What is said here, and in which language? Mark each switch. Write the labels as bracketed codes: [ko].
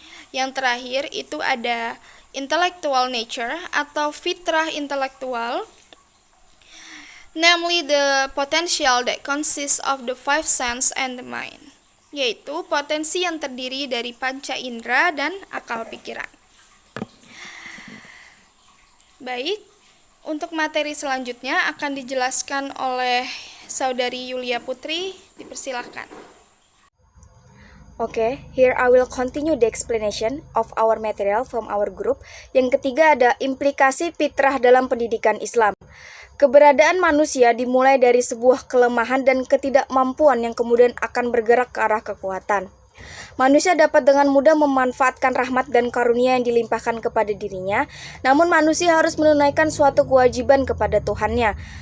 [id] Yang terakhir itu ada [en] intellectual nature [id] atau fitrah intelektual, [en] namely the potential that consists of the 5 sense and the mind, [id] yaitu potensi yang terdiri dari panca indera dan akal pikiran. Baik, untuk materi selanjutnya akan dijelaskan oleh Saudari Yulia Putri, dipersilahkan. [en] Okay, here I will continue the explanation of our material from our group. [id] Yang ketiga ada implikasi fitrah dalam pendidikan Islam. Keberadaan manusia dimulai dari sebuah kelemahan dan ketidakmampuan yang kemudian akan bergerak ke arah kekuatan. Manusia dapat dengan mudah memanfaatkan rahmat dan karunia yang dilimpahkan kepada dirinya, namun manusia harus menunaikan suatu kewajiban kepada Tuhannya.